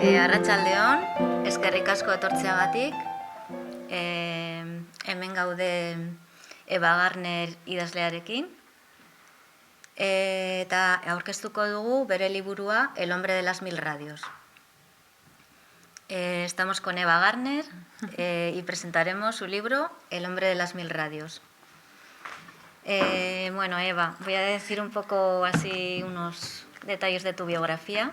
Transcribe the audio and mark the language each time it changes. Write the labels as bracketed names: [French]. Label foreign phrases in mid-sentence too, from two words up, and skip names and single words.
[Basque] Arratsaldeon, eskerrik asko etortzeagatik. Hemen gaude Eva Gardner idazlearekin. Eta aurkeztuko dugu bere liburua El hombre de las mil radios. [Spanish] Estamos con Eva Gardner y presentaremos su libro El hombre de las mil radios. Bueno, Eva, voy a decir un poco así unos detalles de tu biografía.